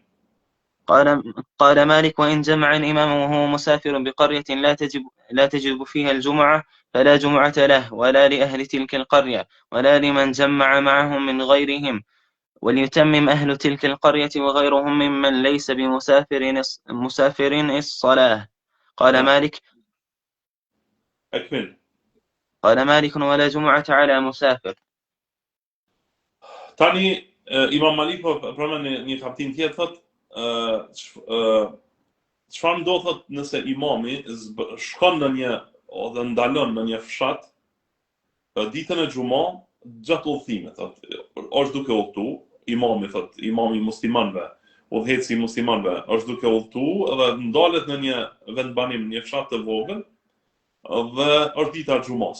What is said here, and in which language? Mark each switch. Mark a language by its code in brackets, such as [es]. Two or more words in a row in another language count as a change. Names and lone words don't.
[ar] قال مالك: وإن جمع الإمام وهو مسافر بقرية لا تجب فيها الجمعة فلا جمعة له ولا لأهل تلك القرية ولا لمن جمع معهم من غيرهم، وليتمم أهل تلك القرية وغيرهم ممن ليس بمسافر الصلاة. قال مالك: أكمل. قال مالك: ولا جمعة على مسافر. [sq] Tani Imam Maliku pranon një kaptin tjetër thotë çfarë do thotë nëse imami shkon në një ose ndalon në një fshat ditën e xumah gjatë udhëtimit, thotë është duke udhëtu, imami muslimanëve, udhëheci i muslimanëve është duke udhëtu dhe ndalet në një vendbanim, një fshat të vogël, dhe është dita e xumos.